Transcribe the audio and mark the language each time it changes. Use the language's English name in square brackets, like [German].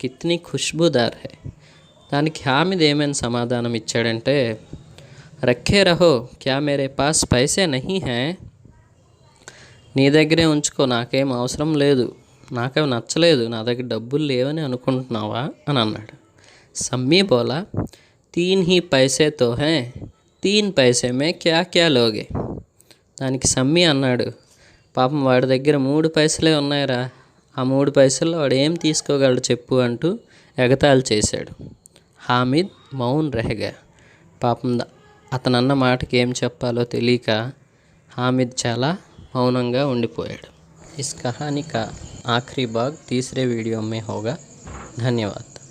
[Hindi] కిత్నీ ఖుష్బూదార్ high. [Telugu] దానికి హామిద్ ఏమైనా సమాధానం ఇచ్చాడంటే, [Hindi] రఖే రహో, క్యా మేరే పాస్ పైసే నహీ హై. [Telugu] నీ దగ్గరే ఉంచుకో, నాకేం అవసరం లేదు, నాకేం నచ్చలేదు, నా దగ్గర డబ్బులు లేవని అనుకుంటున్నావా అని అన్నాడు. [Hindi] సమ్మీ బోలా, 3 ही पैसे तो हैं, 3 पैसे में क्या क्या लोगे. [Telugu] దానికి సమ్మీ అన్నాడు, పాపం వాడి దగ్గర 3 పైసలే ఉన్నాయిరా, ఆ 3 పైసల్లో వాడు ఏం తీసుకోగలడు చెప్పు అంటూ ఎగతాళి చేశాడు. [Hindi] హామిద్ మౌన్ రెహగా. [Telugu] పాపం అతనన్న మాటకి ఏం చెప్పాలో తెలియక హామిద్ చాలా మౌనంగా ఉండిపోయాడు. [Hindi] इस कहानी का आखिरी भाग तीसरे वीडियो में होगा. धन्यवाद.